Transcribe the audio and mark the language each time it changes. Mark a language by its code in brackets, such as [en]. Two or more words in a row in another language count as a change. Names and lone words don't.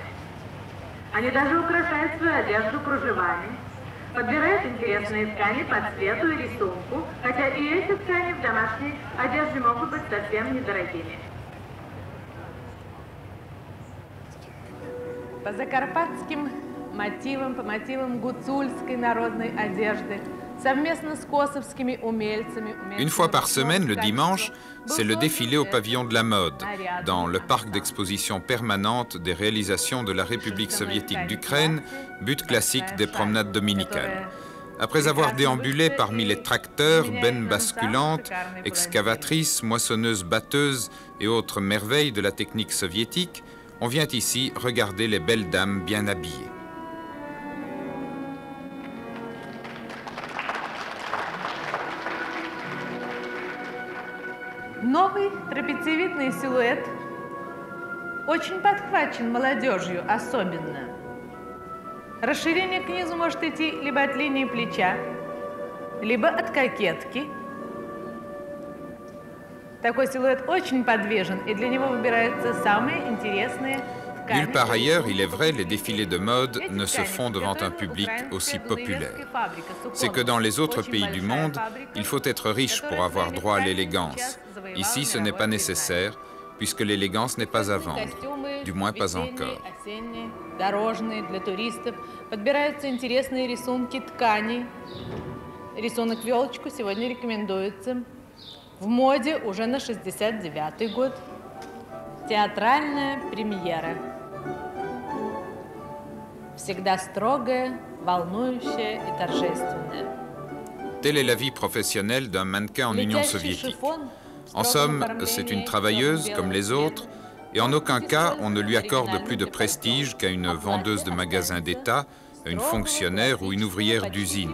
[ru] Они даже украшают свою одежду кружевами, подбирают интересные ткани по цвету и рисунку, хотя и эти ткани в домашней одежде могут быть совсем недорогими. По закарпатским мотивам, по мотивам гуцульской народной одежды, совместно с косовскими умельцами. [fr] Une fois par semaine, le dimanche, c'est le défilé au pavillon de la mode, dans le parc d'exposition permanente des réalisations de la République soviétique d'Ukraine, but classique des promenades dominicales. Après avoir déambulé parmi les tracteurs, bennes basculantes, excavatrices, moissonneuses batteuses et autres merveilles de la technique soviétique, on vient ici regarder les belles dames bien habillées. [ru] Новый трапециевидный силуэт очень подхвачен молодежью особенно. Расширение к низу может идти либо от линии плеча, либо от кокетки. Такой силуэт очень подвижен, и для него выбираются самые интересные [fr] Nulle part ailleurs, il est vrai, les défilés de mode ne se font devant un public aussi populaire. C'est que dans les autres pays du monde, il faut être riche pour avoir droit à l'élégance. Ici, ce n'est pas nécessaire, puisque l'élégance n'est pas à vendre, du moins pas encore. [ru] Рисунок в елочку сегодня рекомендуется. В моде уже на 69-й год. Театральная премьера. Всегда строгая, волнующая и торжественная. [fr] Telle est la vie professionnelle d'un mannequin en Union soviétique. En somme, c'est une travailleuse comme les autres, et en aucun cas on ne lui accorde plus de prestige qu'à une vendeuse de magasin d'État, à une fonctionnaire ou une ouvrière d'usine.